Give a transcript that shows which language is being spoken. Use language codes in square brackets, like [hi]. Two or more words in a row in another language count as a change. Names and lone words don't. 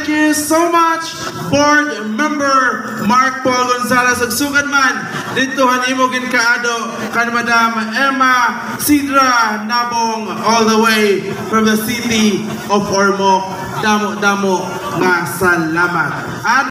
[en] you so much, Board Member Mark Paul Gonzalez. [war] Sugsugan man, dito hanimo ginkaado kan Madam Emma Sidra Nabong [en] all the way from the city of [war] Ormoc. Damo-damo nga salamat.